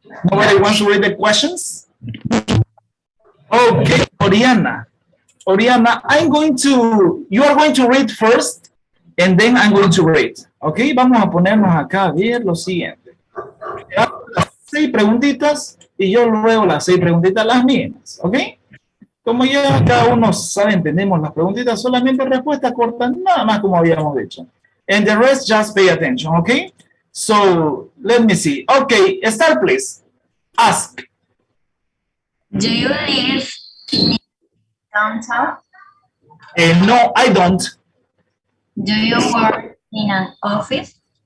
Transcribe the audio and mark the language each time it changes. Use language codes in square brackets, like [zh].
[en] Nobody wants to read the questions? Okay, Oriana. Oriana, you are going to read first, and then I'm going to read. [es] Ok, vamos a ponernos acá a ver lo siguiente. Las 6 preguntitas y yo luego las 6 preguntitas las mismas. Ok, como ya cada uno sabe, entendemos las preguntitas, solamente respuesta corta, nada más como habíamos dicho. [en] And the rest, just pay attention. Ok, so let me see. Ok, start please. Ask. Do you live in downtown? No, I don't. Do you work in an office?